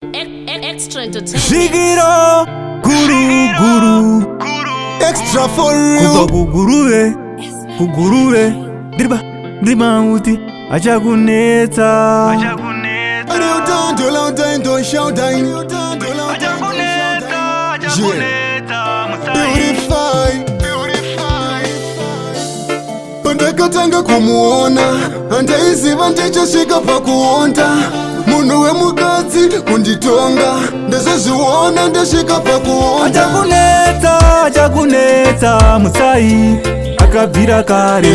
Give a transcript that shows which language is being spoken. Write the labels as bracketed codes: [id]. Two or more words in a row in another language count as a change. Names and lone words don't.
[en] Ex-, ex-, extra entertainment. [sn] Zvikiro guru, guru. [en] Extra for real. [sn] Kubva kuguruve, kuguruve. Ndiriba, ndiriba uti achakunetsa. [en] Are you down to loud time to shout time? Yeah. Beautify, beautify. [sn] Pandakatanga kumuona, handaiziva ndichasvika pakuonda. Munhu wemukadzi kunditonga, ndazozviona ndasvika pakuonda. Achakunetsa, achakunetsa, mutsai, akabvira kare.